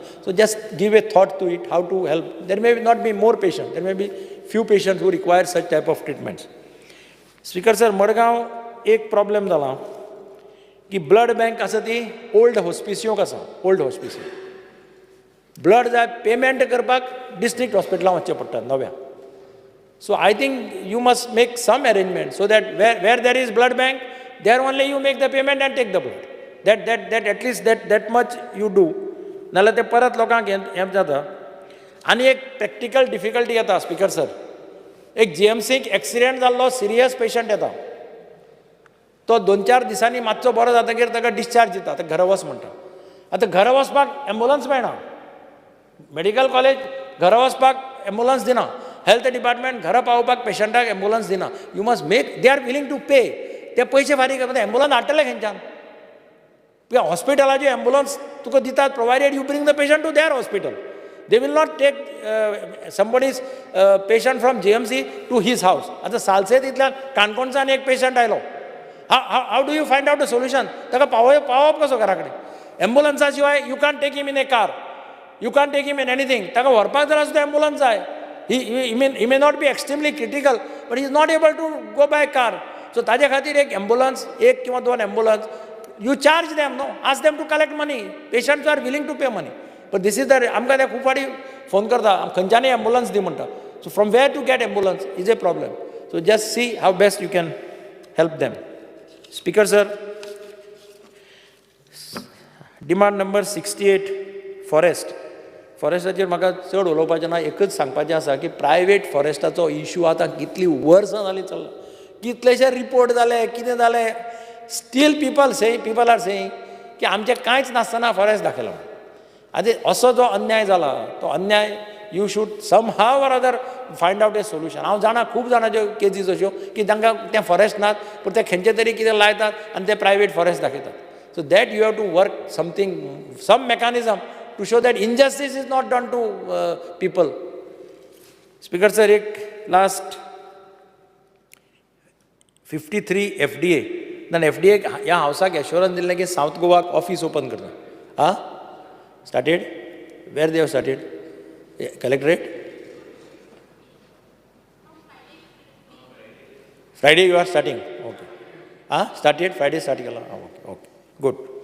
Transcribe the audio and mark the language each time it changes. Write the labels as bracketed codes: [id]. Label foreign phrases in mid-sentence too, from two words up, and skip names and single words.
[en] so just give a thought to it how to help. there may not be more patient, there may be few patients who require such type of treatments. speaker sir [kok] मडगांव एक प्रॉब्लेम जाला की [en] blood bank [kok] आसा ती ओल्ड हॉस्पिसियोक आसा. ओल्ड हॉस्पिसियो ब्लड जाय पेमेंट करपाक [en] district hospitals [kok] वचचें पडटा नव्या. [en] So I think you must make some arrangement so that where there is blood bank, there only you make the payment and take the blood. That at least that much you do. [kok] नाल्यार ते परत लोकांक हें जाता. आनी एक [en] practical difficulty [kok] येता [en] speaker sir. [kok] एक GMCक एक्सिडेंट जाल्लो सिरियस पेशंट येता. तो 2-4 दिसांनी मातसो बरो जातकीर ताका डिस्चार्ज दिता, आतां घरा वच म्हणटा. आतां घरा वचपाक एम्बुलन्स मेळना. [en] medical college [kok] घरा वचपाक एम्बुलन्स दिना. [en] health department [kok] घरा पावोवपाक पेशंटाक एम्बुलन्स दिना. [en] you must make they are willing to pay. [kok] ते पयशे फारीक करता एम्बुलन्स हाडटले खंयच्यान? हॉस्पिटलाचे एम्बुलन्स तुका दितात [en] provided you bring the patient to their hospital. they will not take somebody's patient from GMC to his house. [kok] आतां सालसेत इतल्यान काणकोणच्यान एक पेशंट आयलो. [en] how do you find out a solution? [kok] ताका पावप कसो घरा कडेन? एम्बुलन्सा शिवाय [en] you can take him in a car, you can take him in anything. [kok] ताका व्हरपाक जर सुद्दां एम्बुलन्स जाय. [en] He may not be extremely critical, but he is not able to go by car. [kok] So ताजे खातीर एक एम्बुलन्स, एक किंवा 2 एम्बुलन्स, [en] you charge them, no? Ask them to collect money. Patients are willing to pay money. But this is the, [kok] आमकां ते खूब फाटी फोन करता, खंयच्यानय एम्बुलन्स दी म्हणटा. [en] So from where to get ambulance is a problem. So just see how best you can help them. Speaker sir, demand number 68, forest. [kok] फॉरेस्टाचेर म्हाका चड उलोवपाचें ना. एकच सांगपाचें आसा की प्रायवेट फॉरेस्टाचो इश्यू आतां कितली वर्सां जालीं चल्ला. कितलेशे रिपोर्ट जाले, कितें जालें. [en] still people are saying [kok] की आमचें कांयच नासतना फॉरेस्ट दाखयलो. आतां असो जो अन्याय जाला तो अन्याय [en] you should some how or other find out a solution. [kok] हांव जाणा खूब जाणांच्यो केसीस अश्यो की तांकां तें फॉरेस्ट नात पूण ते खंयचे तरी कितें लायतात आनी ते [en] private forest [kok] दाखयतात. [en] so that you have to work something, some mechanism to show that injustice is not done to people. Speaker sir, ek last 53 FDA. [kok] Then FDA ह्या हावसाक एश्योरन्स दिल्लें की साऊथ गोवाक [en] office open [kok] करता. [en] aan started? where they have started? कलेक्टरेट? friday you are starting? okay. aan started? friday start केला? okay okay good.